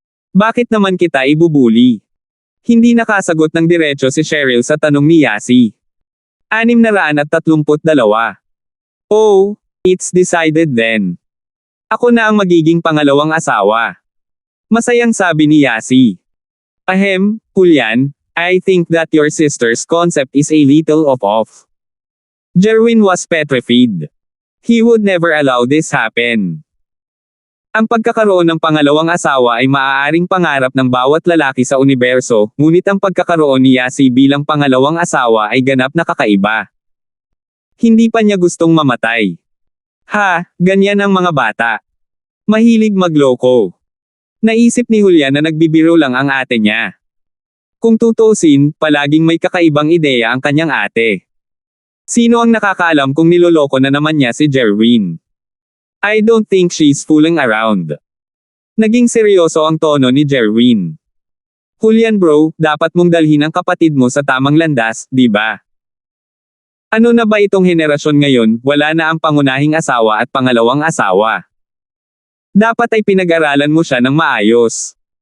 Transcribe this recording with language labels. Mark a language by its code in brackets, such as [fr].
[tl] Bakit naman kita ibubuli? Hindi nakasagot ng diretso si Cheryl sa tanong ni Yasi. [en] 632. Oh, it's decided then. [tl] Ako na ang magiging pangalawang asawa. Masayang sabi ni Yasi. [en] Ahem, Julian, I think that your sister's concept is a little off. Jerwin was petrified. He would never allow this happen. [tl] Ang pagkakaroon ng pangalawang asawa ay maaaring pangarap ng bawat lalaki sa universo, ngunit ang pagkakaroon ni Yasi bilang pangalawang asawa ay ganap na kakaiba. Hindi pa niya gustong mamatay. Ha, ganyan ang mga bata. Mahilig magloko. Naisip ni Julian na nagbibiro lang ang ate niya. Kung tutuusin, palaging may kakaibang ideya ang kanyang ate. Sino ang nakakaalam kung niloloko na naman niya si Jerwin? [en] I don't think she's fooling around. [tl] Naging seryoso ang tono ni Jerwin. Julian bro, dapat mong dalhin ang kapatid mo sa tamang landas, di ba? Ano na ba itong henerasyon ngayon, wala na ang pangunahing asawa at pangalawang asawa. Dapat ay pinag-aralan mo siya ng maayos.